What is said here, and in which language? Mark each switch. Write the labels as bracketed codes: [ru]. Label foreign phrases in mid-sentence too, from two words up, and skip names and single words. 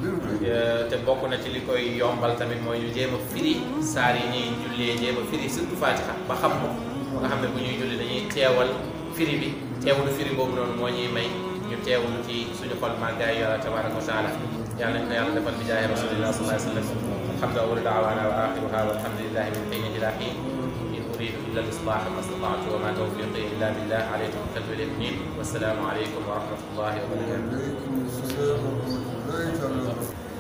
[wo] te bokk na ci li koy yombal tamit mooy ñu jéem a firi saar yi ñuy jullee jéem a firi surtout fatiha ba xam ko ba nga xam ne bu ñuy julli dañuy teewal firi bi teewlu firi boobu noonu moo ñuy may ñu teewlu ci suñu xol màggaay yàlla [ar] تبارك وتعالى [wo] yàlla nañu ko yàlla defal [ar] بجاه رسول الله صلى الله عليه وسلم الحمد لله دعوانا واخرها والحمد لله من حين الى حين ان اريد الا الاصلاح ما استطعت وما توفيقي الا بالله عليه توكلت واليه والسلام عليكم ورحمه الله وبركاته